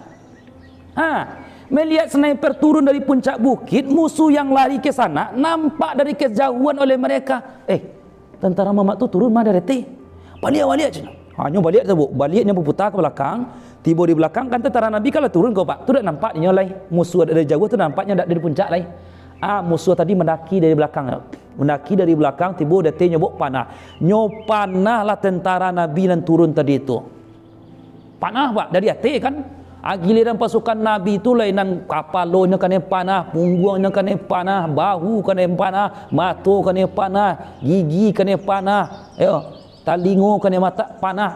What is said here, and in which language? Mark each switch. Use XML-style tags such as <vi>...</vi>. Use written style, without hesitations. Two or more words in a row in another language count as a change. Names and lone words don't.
<id>Melihat sniper turun dari puncak bukit, musuh yang lari ke sana nampak dari kejauhan oleh mereka. Tentara Muhammad tu turun mah dari balik je. Hanya balik tu, baliknya berputar ke belakang, tiba di belakang kan tentara Nabi kalau turun kau Pak,</id> <min>tu dak nampak dia lai.</min> <id>Musuh dari jauh tu nampaknya dak dari puncak lai. Musuh tadi mendaki dari belakang. Mendaki dari belakang, tiba dia nyobok panah. Nyopanah lah tentara Nabi dan turun tadi itu. Panah Pak, dari atas kan. Giliran pasukan Nabi itu lainan kapalonya kena panah, punggungnya kena panah, bahu kena panah, mata kena panah, gigi kena panah, talingo kena mata panah.</id>